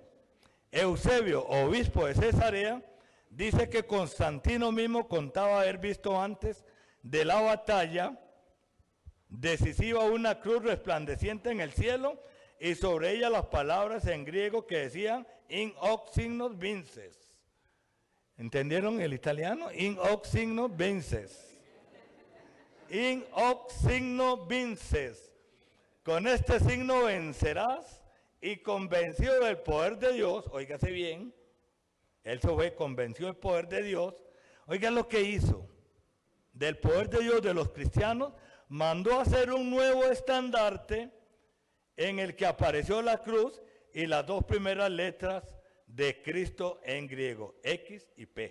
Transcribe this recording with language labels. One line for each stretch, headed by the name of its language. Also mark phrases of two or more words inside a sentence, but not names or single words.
Spanish: Eusebio, obispo de Cesarea, dice que Constantino mismo contaba haber visto antes de la batalla decisiva una cruz resplandeciente en el cielo y sobre ella las palabras en griego que decían
Latin: in hoc signos vinces.
Spanish: ¿Entendieron el italiano?
Latin: In hoc signos vinces. In hoc signo vinces.
Spanish: Con este signo vencerás, y convencido del poder de Dios, óigase bien, él se fue convencido del poder de Dios, oigan lo que hizo, del poder de Dios de los cristianos, mandó hacer un nuevo estandarte en el que apareció la cruz y las dos primeras letras de Cristo en griego, X y P.